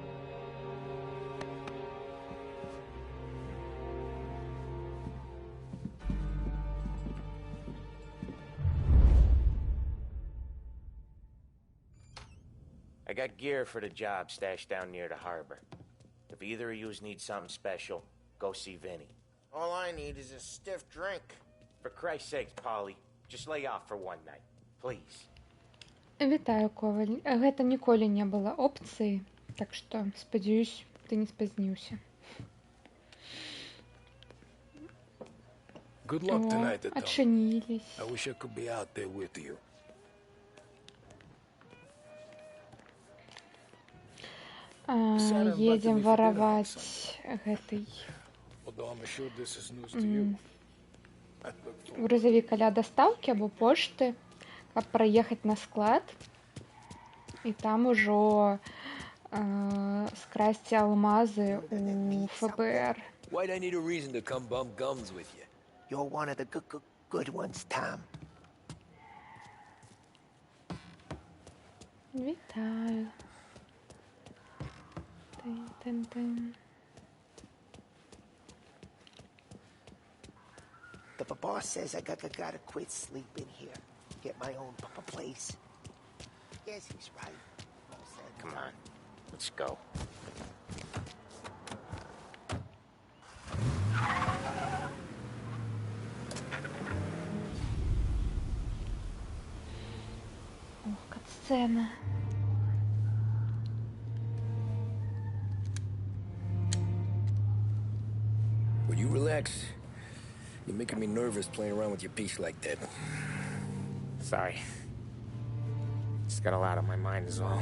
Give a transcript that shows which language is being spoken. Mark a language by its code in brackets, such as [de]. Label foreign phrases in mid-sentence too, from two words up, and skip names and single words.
[en] I got gear for the job stashed down near the harbor. If either of yous need something special, go see Vinny. All I need is a stiff drink. For Christ's sakes, Polly, just lay off for one night, please. [be] Вітаю, Коваль. Гэта ніколі не была опцыі, так што, спадзяюсь, ты не спазніўся. [en] Good luck tonight, Tom. [be] Адчынілись. [en] I wish I could be out there with you. [be] Едзем вараваць гэтай грузавік каля дастаўкі або пошты, каб праехаць на склад і там ужо скрасці алмазы у ФБР. [en] Why'd I need a reason to come bump gums with you? You're one of the good ones, Tom. [be] Вітаю. Тын-тын-тын. [en] The boss says I gotta quit sleeping here. Get my own place. Yes, he's right. Come on, let's go. [be] Ох, катсцена. [en] Would you relax? You're making me nervous playing around with your piece like that. Sorry. Just got a lot on my mind is all.